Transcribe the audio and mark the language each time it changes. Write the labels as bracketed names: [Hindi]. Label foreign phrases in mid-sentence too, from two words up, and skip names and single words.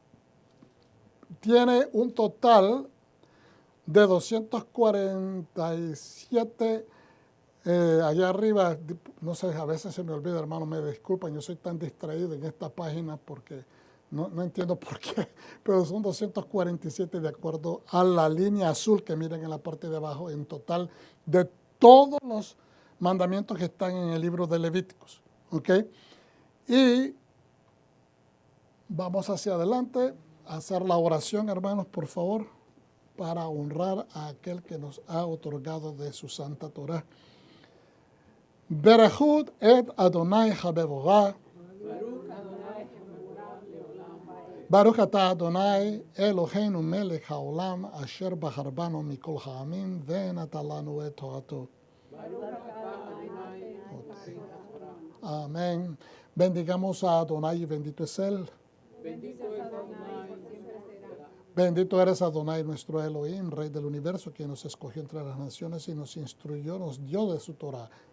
[Spanish] tiene un total de 247, allá arriba, no sé, a veces se me olvida, hermano, me disculpan, yo soy tan distraído en esta página porque no entiendo por qué, pero son 247 de acuerdo a la línea azul que miren en la parte de abajo, en total de todos los mandamientos que están en el libro de Levíticos. ¿Ok? Y vamos hacia adelante a hacer la oración, hermanos, por favor, para honrar a aquel que nos ha otorgado de su santa Torah. [Hebrew] ברכו את אדני המבורך. ברוך אתה אדני אלוהינו מלך העולם אשר בחר בנו מכל העמים ונתן לנו את תורתו. [Spanish] Amén. Bendigamos a Adonai y bendito es Él. Bendito eres Adonai, nuestro Elohim, Rey del universo, quien nos escogió entre las naciones y nos instruyó, nos dio de su Torah.